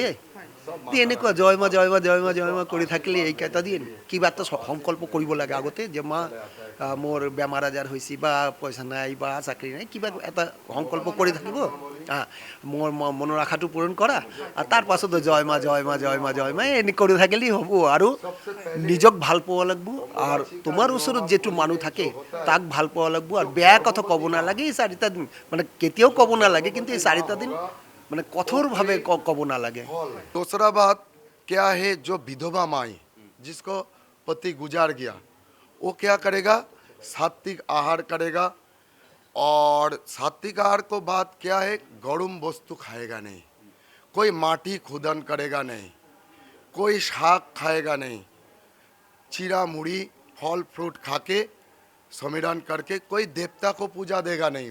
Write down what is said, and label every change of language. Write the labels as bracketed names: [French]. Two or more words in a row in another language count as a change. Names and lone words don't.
[Assamese] এনেকুৱা জয় মা জয় মা জয় মা জয় মা কৰি থাকিলে এইকেইটা দিন কিবা এটা সংকল্প কৰিব লাগে আগতে, যে মা মোৰ বেমাৰ আজাৰ হৈছে বা পইচা নাই বা চাকৰি নাই, কিবা এটা সংকল্প কৰি থাকিব, মোৰ মনৰ আশাটো পূৰণ কৰা, আৰু তাৰ পাছত জয় মা জয় মা জয় মা জয় মা এনে কৰি থাকিলেই হ'ব। আৰু নিজক ভাল পাব লাগিব, আৰু তোমাৰ ওচৰত যেটো মানুহ থাকে তাক ভাল পাব লাগিব, আৰু বেয়া কথা ক'ব নালাগে। এই 4টা দিন মানে কেতিয়াও ক'ব নালাগে, কিন্তু এই 4টা দিন মানে কঠোৰভাৱে ক'ব নালাগে। [Hindi] दूसरा बात क्या है, जो विधवा माई जिसको पति गुजार गया, वो क्या करेगा, सात्विक आहार करेगा। और सात्विक आहार को बात क्या है, गरम वस्तु खाएगा नहीं, कोई माटी खुदन करेगा नहीं, कोई शाक खाएगा नहीं, चीरा मुड़ी फल फ्रूट खा के समिरण करके कोई देवता को पूजा देगा नहीं।